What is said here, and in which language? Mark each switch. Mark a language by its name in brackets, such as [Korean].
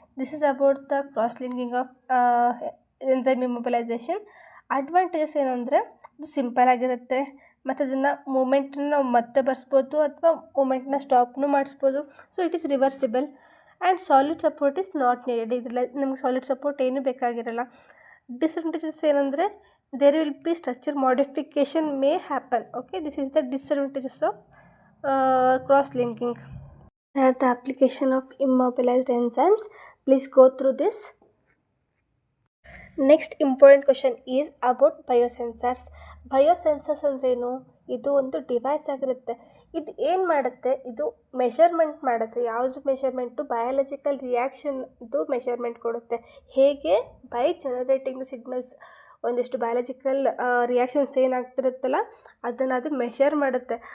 [English] This is about the cross linking of enzyme immobilization. [Kannada] Advantages ಏನು ಅಂದರೆ ಇದು ಸಿಂಪಲ್ ಆಗಿರುತ್ತೆ ಮತ್ತು ಅದನ್ನು ಮೂಮೆಂಟನ್ನ ನಾವು ಮತ್ತೆ ಬರ್ಸ್ಬೋದು ಅಥವಾ ಮೂಮೆಂಟ್ನ ಸ್ಟಾಪ್ನೂ ಮಾಡಿಸ್ಬೋದು. [English] So it is reversible and solid support is not needed. [Kannada] ಇದರಲ್ಲಿ ನಮಗೆ ಸಾಲಿಡ್ ಸಪೋರ್ಟ್ ಏನೂ ಬೇಕಾಗಿರಲ್ಲ. ಡಿಸಡ್ವಾಂಟೇಜಸ್ ಏನಂದರೆ [English] there will be structure modification may happen. Okay, this is the disadvantages of cross linking. The application of immobilized enzymes. Please go through this. Next important question is about biosensors. [Kannada] Biosensors ಅಂದ್ರೇನು? ಇದು ಒಂದು device ಆಗಿರುತ್ತೆ. ಇದು ಏನು ಮಾಡುತ್ತೆ, ಇದು measurement ಮಾಡುತ್ತೆ. ಯಾವುದು ಮೆಷರ್ಮೆಂಟು? ಬಯಾಲಜಿಕಲ್ ರಿಯಾಕ್ಷನ್ದು ಮೆಷರ್ಮೆಂಟ್ ಕೊಡುತ್ತೆ. ಹೇಗೆ? [English] By generating the signals. [Kannada] ಒಂದಿಷ್ಟು ಬಯಾಲಜಿಕಲ್ ರಿಯಾಕ್ಷನ್ಸ್ ಏನಾಗ್ತಿರುತ್ತಲ್ಲ ಅದನ್ನು ಅದು ಮೆಷರ್ ಮಾಡುತ್ತೆ.